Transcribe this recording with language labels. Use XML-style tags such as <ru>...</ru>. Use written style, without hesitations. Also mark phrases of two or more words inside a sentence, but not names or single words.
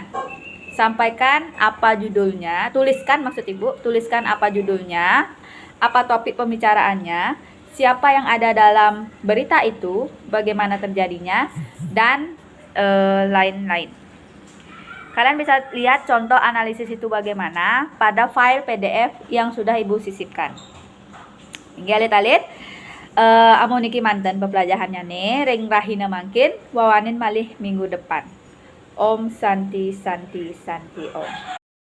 <id>Sampaikan apa judulnya, tuliskan maksud ibu, tuliskan apa judulnya, apa topik pembicaraannya, siapa yang ada dalam berita itu, bagaimana terjadinya, dan lain-lain. Kalian bisa lihat contoh analisis itu bagaimana pada file PDF yang sudah ibu sisipkan.</id> <ban>Ini alit-alit amuniki manten pembelajarannya nih, ring rahina mangkin, wawanin malih</ban> <id>minggu depan.</id> <sa>Om Santi Santi Santi Om.</sa>